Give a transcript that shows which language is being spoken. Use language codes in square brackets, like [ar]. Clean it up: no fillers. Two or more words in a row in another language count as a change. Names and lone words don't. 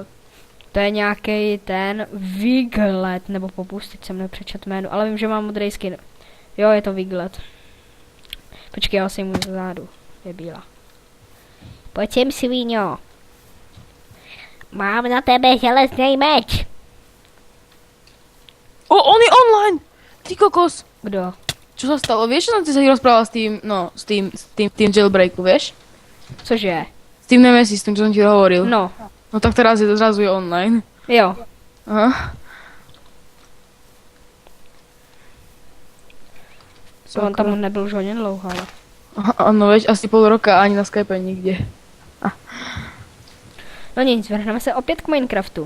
[cs] To je nějaký ten Wiglet, nebo popustit jsem nepřečet jméno, ale vím, že má modrý skin. Jo, je to Wiglet. Počkej, já si mu zádu. Je bílá. Pojď sem, svíňo. Mám na tebe železný meč. On je online! Ty kokos! Kdo? [sk] Čo sa stalo? Vieš, čo som sa rozprával s tým, no, s tým jailbreaku, vieš? Cože? S tým Nemesis, s tým, čo som ti hovoril. No, No tak teraz zrazu je online. [cs] jo. [sk] Aha. [cs] On tam nebyl už hodně dlouho, ale. Ano, veď asi půl roka ani na Skype nikde. No nic, vrhneme se opět k Minecraftu.